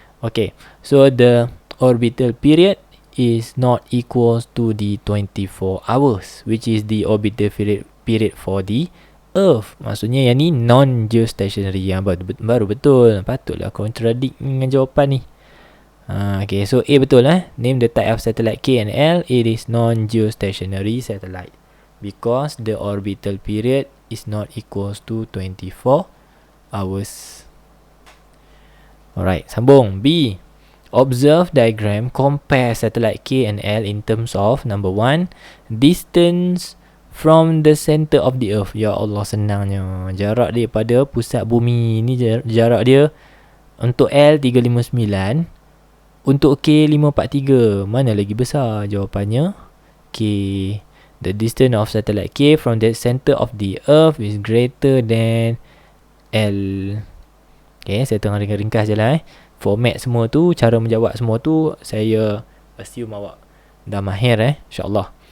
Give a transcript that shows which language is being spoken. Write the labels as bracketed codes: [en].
[en] Okay, so the orbital period is not equals to the 24 hours, which is the orbital period for the earth. [ms] Maksudnya yang ni non-geostationary. Yang baru betul. Patutlah contradict dengan jawapan ni. [en] Okay, so A betul Name the type of satellite K and L. It is non-geostationary satellite because the orbital period is not equals to 24 hours. Alright, sambung. B. Observe diagram, compare satellite K and L in terms of number 1, distance from the center of the earth. [ms] Ya Allah, senangnya. Jarak dia pada pusat bumi ni, jarak dia untuk L 359, untuk K 543. Mana lagi besar? Jawapannya K. [en] The distance of satellite K from the center of the earth is greater than L. [ms] Okay, saya tengah ringkas je lah format semua tu, cara menjawab semua tu, saya assume awak dah mahir InsyaAllah.